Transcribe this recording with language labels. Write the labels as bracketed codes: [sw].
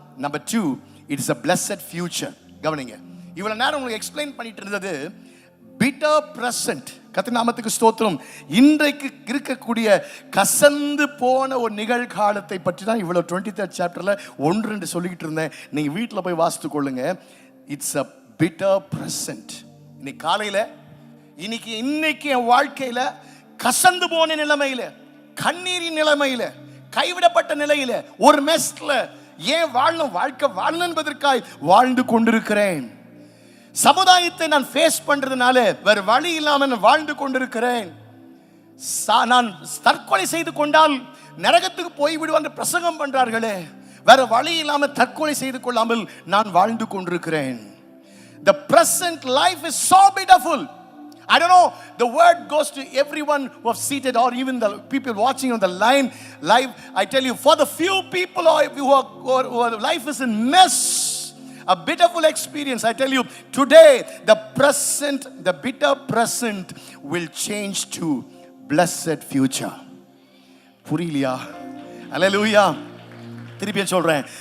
[en] Number 2, it is a blessed future. [ta] கவனிங்க. இவ்வளவு நேரம் உங்களுக்கு எக்ஸ்பிளைன் பண்ணிட்டு இருந்தது [en] bitter present. [ta] கர்த்தர் நாமத்துக்கு ஸ்தோத்திரம். இன்றைக்கு இருக்கக்கூடிய கசந்து போன ஒரு நிகழ்காலத்தை பற்றி தான் இவ்வளவு 23rd சாப்டர்ல 1-2 சொல்லிக்கிட்டு இருந்தேன். நீங்க வீட்டில் போய் வாசித்து கொள்ளுங்க. [en] It's a bitter present. [ta] இன்னைக்கு காலையில இன்னைக்கு என் வாழ்க்கையில கசந்து போன நிலைமையில, கண்ணீரின் நிலைமையில, கைவிடப்பட்ட நிலையில, ஒரு மெஸ்ல ஏன் வாழ்க்கை வாழணும் என்பதற்காய் வாழ்ந்து கொண்டிருக்கிறேன். சமுதாயத்தை நான் ஃபேஸ் பண்றதுனால வேற வழி இல்லாம நான் வாழ்ந்து கொண்டிருக்கிறேன். நான் தற்கொலை செய்து கொண்டால் நரகத்துக்கு போய் விடுவான் பிரசங்கம் பண்றார்களே, வேற வழி இல்லாம தற்கொலை செய்து கொள்ளாமல் நான் வாழ்ந்து கொண்டிருக்கிறேன். [en] The present life is so beautiful. I don't know, the word goes to everyone who have seated or even the people watching on the live. I tell you, for the few people who are life is in mess, a beautiful experience. I tell you, today the bitter present will change to blessed future. [ta] புரியலையா? [en] Hallelujah. [ta] திருப்பி சொல்றேன்.